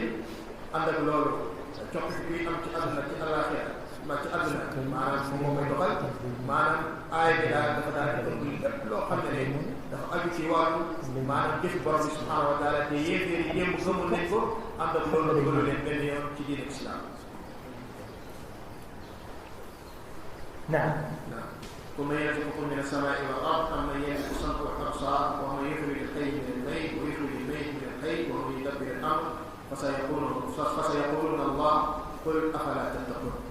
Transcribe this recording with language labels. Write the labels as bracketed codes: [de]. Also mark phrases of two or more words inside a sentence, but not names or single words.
[wo] ànd ak loolu coppite bi am ci àdduna ci àllaaxira ci àdduna maanaam moom moo koy doxal. maanaam aaya bi daal dafa daal di ëmb lépp loo xam ne dafa aju ci wàllu maanaam jëfi borom bi [ar] سبحانه وتعالى [wo] te yéeféer yi démb gëmoon nañ ko, ànd ak loolu dugalu leen benn yoon ci diine islam. [ar] نعم. ثم يرزقكم من السماء والأرض أمن يملك السمع والأبصار ومن يخرج الحي من الميت ويخرج الميت من الحي ومن يدبر الأمر فسيقولون الله قل أفلا تتقون.